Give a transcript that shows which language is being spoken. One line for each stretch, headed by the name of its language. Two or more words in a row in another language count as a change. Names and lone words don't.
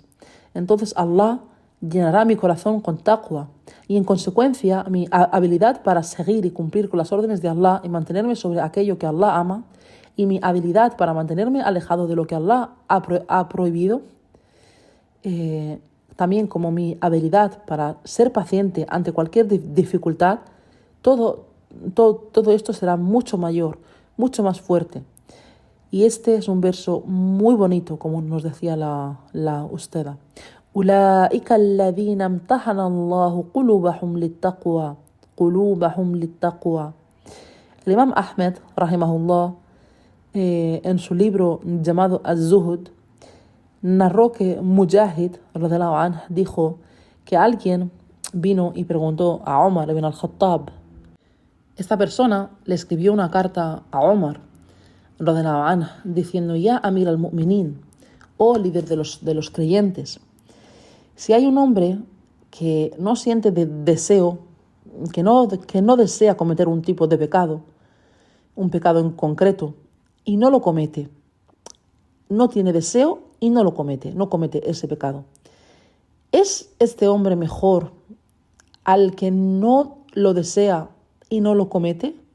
Spanish: Entonces Allah llenará mi corazón con taqwa y en consecuencia mi habilidad para seguir y cumplir con las órdenes de Allah y mantenerme sobre aquello que Allah ama, y mi habilidad para mantenerme alejado de lo que Allah ha prohibido, también como mi habilidad para ser paciente ante cualquier dificultad, todo esto será mucho mayor, mucho más fuerte. Y este es un verso muy bonito, como nos decía la ustada.
Arabic: أولئك الذين امتحن الله قلوبهم للتقوى.
Spanish: El Imam Ahmed, rahimahullah, en su libro llamado Az-Zuhd, narró que Mujahid,
Arabic: رضي الله عنه,
Spanish: dijo que alguien vino y preguntó a Omar ibn al-Khattab. Esta persona le escribió una carta a Omar,
Arabic: رضي الله عنه,
Spanish: diciendo:
Arabic: يا أمير المؤمنين,
Spanish: oh líder de los creyentes, si hay un hombre que no siente deseo, que no desea cometer un tipo de pecado, un pecado en concreto, y no lo comete, no tiene deseo y no comete ese pecado, ¿es este hombre mejor al que no lo desea y no lo comete?